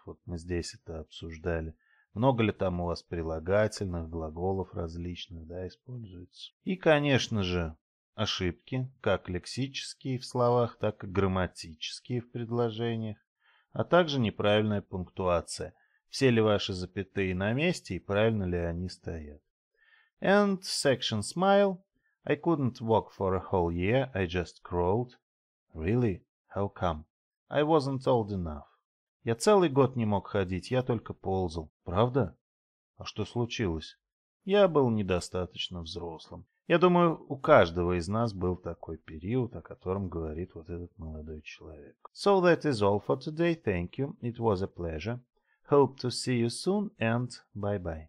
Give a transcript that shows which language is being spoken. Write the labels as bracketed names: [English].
[Russian] Вот мы здесь это обсуждали. Много ли там у вас прилагательных, глаголов различных, да, используется? И, конечно же, ошибки, как лексические в словах, так и грамматические в предложениях, а также неправильная пунктуация. Все ли ваши запятые на месте и правильно ли они стоят? [English] And section smile. I couldn't walk for a whole year, I just crawled. Really? How come? I wasn't old enough. [Russian] Я целый год не мог ходить, я только ползал. Правда? А что случилось? Я был недостаточно взрослым. Я думаю, у каждого из нас был такой период, о котором говорит вот этот молодой человек. [English] So that is all for today. Thank you. It was a pleasure. Hope to see you soon and bye-bye.